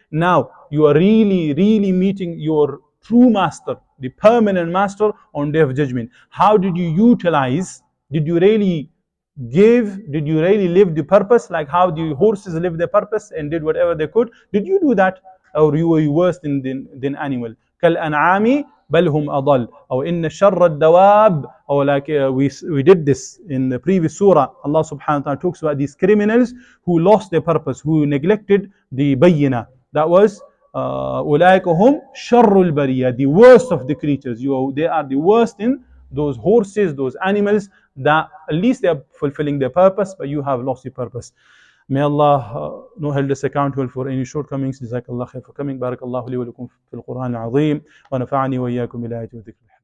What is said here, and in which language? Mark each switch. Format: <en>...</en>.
<en>Now, you are really meeting your true master, the permanent master on Day of Judgment. How did you utilize? Did you really give? Did you really live the purpose? Like how the horses live their purpose and did whatever they could? Did you do that? Or you were worse than animal?</en> <ar>كالأنعام بل هم أضل أو إن شر الدواب.</ar> <en>Or like we did this in the previous surah. Allah subhanahu wa ta'ala talks about these criminals who lost their purpose, who neglected the bayyina. That was</en> <ar>أولئك هم شر البرية,</ar> <en>the worst of the creatures. They are the worst in those horses, those animals that at least they are fulfilling their purpose, but you have lost your purpose. May Allah not hold us accountable for any shortcomings.</en> <ar>جزاك الله خير</ar> <en>for coming.</en> <ar>بارك الله لي ولكم في القرآن العظيم ونفعني وإياكم بالآيات والذكر.</ar>